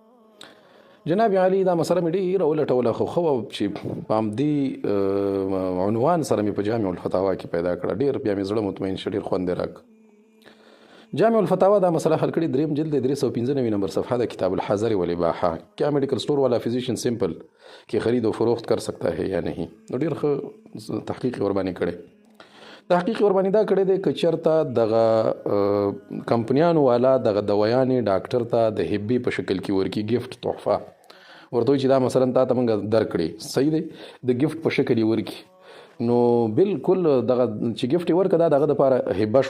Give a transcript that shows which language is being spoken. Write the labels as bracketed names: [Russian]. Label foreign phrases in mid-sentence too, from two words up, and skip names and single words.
[Pashto] جناب علي دا مسله مې ډېره ولټوله، خو ښه وه چې په همدې عنوان سره مې په جامع الفتاوا کې پیدا کړه. ډېر بیا مې زړه مطمئن شه، ډېر خوند یې راک. جامع الفتاوا دا مسله حل کړي، دریم جلد 395 نمبر صفحه ده، [Arabic] کتاب الحذر والاباحه. [Urdu] کیا میڈیکل اسٹور والا فزیشن سمپل کی خرید اور فروخت کر سکتا ہے یا نہیں. [Pashto] نو ډېر ښه تحقیق ور باندې کړی. تحقیق ور باندې دا کړی دی که چېرته دغه کمپنیانو والا دغه دوايانې ډاکټر ته د هبې په شکل کې ورکي، ګفت تحفه ورته وایي چې دا مثلا تا ته موږ درکړې، صحیح دی، د ګفت په شکل یې ورکي، نو بالکل دغه چې ګفت یې ورکړه دا دغه دپاره هبه شو.